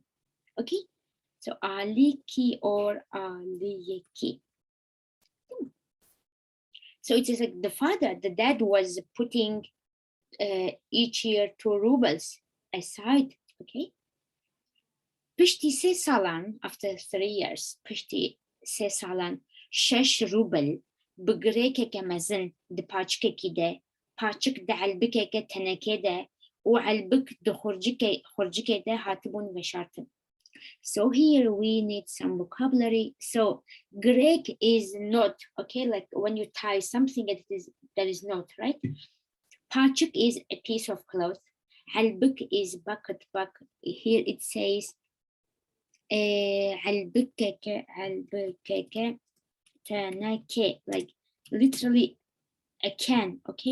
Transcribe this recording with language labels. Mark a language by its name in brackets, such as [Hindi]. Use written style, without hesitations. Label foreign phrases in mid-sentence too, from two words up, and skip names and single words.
[English] Okay, so aliki or aliyeki. So it is like the father, the dad was putting each year 2 rubles aside. [Kurdish] Okay. Pishti se salan, [English] after 3 years, [Kurdish] pishti se salan, 6 ruble, بقريكك مزن دباچك كده, باچك دعلبك تنكه ده, وعلبك خرجك ده هاتبون وشارتن. [English] So here we need some vocabulary. So Greek is not, okay, like when you tie something that is not, right? Paçuk is a piece of cloth. Halbuk is bucket. Here it says halbukeke tanake, like literally a can, okay?